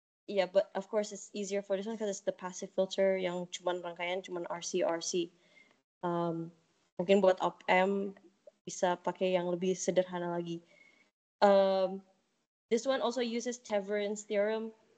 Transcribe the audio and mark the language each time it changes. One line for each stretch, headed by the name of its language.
English: Yeah, but of course it's easier for this one because it's the passive filter
Indonesian: yang cuman rangkaian cuman RC. Mungkin buat op-amp bisa pakai yang lebih sederhana lagi.
English: This one also uses Thevenin's theorem.